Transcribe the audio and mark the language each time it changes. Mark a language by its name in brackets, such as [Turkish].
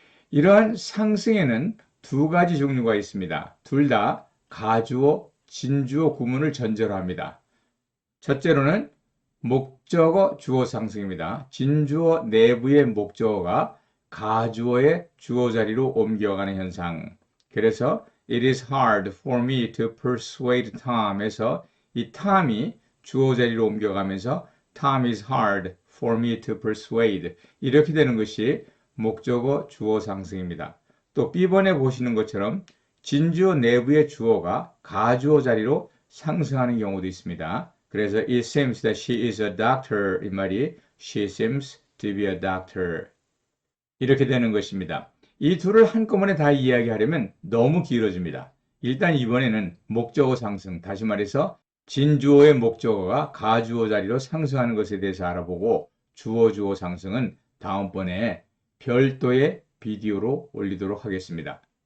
[Korean] 이러한 상승에는 두 가지 종류가 있습니다. 둘 다 가주어, 진주어 구문을 전제로 합니다. 첫째로는 목적어 주어 상승입니다. 진주어 내부의 목적어가 가주어의 주어 자리로 옮겨가는 현상. [English] 그래서 It is hard for me to persuade Tom에서 [Korean] 이 Tom이 주어 자리로 옮겨가면서 [English] Tom is hard for me to persuade [Korean] 이렇게 되는 것이 목적어 주어 상승입니다. 또 B번에 보시는 것처럼 진주어 내부의 주어가 가주어 자리로 상승하는 경우도 있습니다. 그래서 [English] it seems that she is a doctor [Korean] 이 말이 [English] she seems to be a doctor [Korean] 이렇게 되는 것입니다. 이 둘을 한꺼번에 다 이야기하려면 너무 길어집니다. 일단 이번에는 목적어 상승, 다시 말해서 진주어의 목적어가 가주어 자리로 상승하는 것에 대해서 알아보고 주어 상승은 다음번에 별도의 비디오로 올리도록 하겠습니다.